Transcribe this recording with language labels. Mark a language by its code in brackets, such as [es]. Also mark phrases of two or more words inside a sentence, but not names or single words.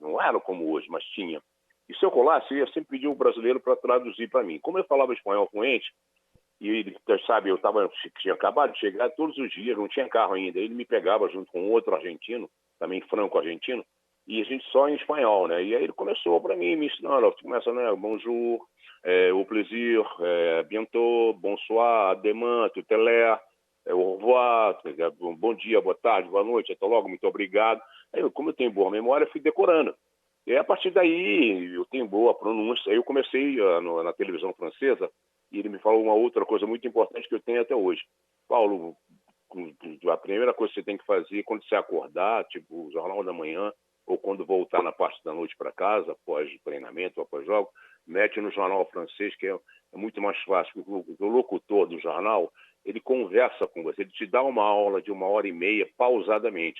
[pt] Não era como hoje, mas tinha. E se eu colasse, eu ia sempre pedir um brasileiro para traduzir para mim. Como eu falava espanhol fluente, e ele, sabe, tinha acabado de chegar todos os dias, não tinha carro ainda. Ele me pegava junto com outro argentino, também franco-argentino, e a gente só em espanhol, né? E aí ele começou para mim, me ensinando, começa, né? [fr] Bonjour, au plaisir, bientôt, bonsoir, demain, tout à l'heure, au revoir, [pt] bom dia, boa tarde, boa noite, até logo, muito obrigado. Aí, como eu tenho boa memória, eu fui decorando. E a partir daí, eu tenho boa pronúncia. Aí eu comecei na televisão francesa, e ele me falou uma outra coisa muito importante que eu tenho até hoje. Paulo, a primeira coisa que você tem que fazer quando você acordar, tipo o Jornal da Manhã, ou quando voltar na parte da noite para casa, após treinamento, após jogo, mete no jornal francês, que é muito mais fácil, porque o locutor do jornal, ele conversa com você, ele te dá uma aula de 1h30, pausadamente.